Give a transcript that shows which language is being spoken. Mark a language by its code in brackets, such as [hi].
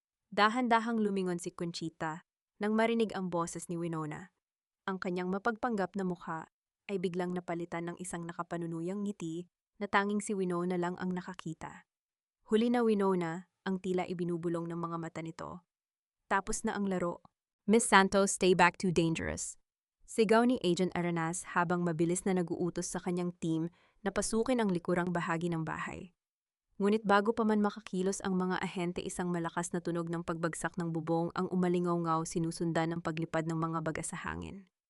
[tl] Dahan-dahang lumingon si Conchita nang marinig ang boses ni Winona. Ang kanyang mapagpanggap na mukha ay biglang napalitan ng isang nakapanunuyang ngiti na tanging si Winona lang ang nakakita. Huli na Winona, ang tila ibinubulong ng mga mata nito. Tapos na ang laro. [en] Miss Santos, stay back, too dangerous. [tl] Sigaw ni Agent Arenas habang mabilis na naguutos sa kanyang team na pasukin ang likurang bahagi ng bahay. Ngunit bago pa man makakilos ang mga ahente, isang malakas na tunog ng pagbagsak ng bubong ang umalingaw-ngaw sinusundan ng paglipad ng mga baga sa hangin.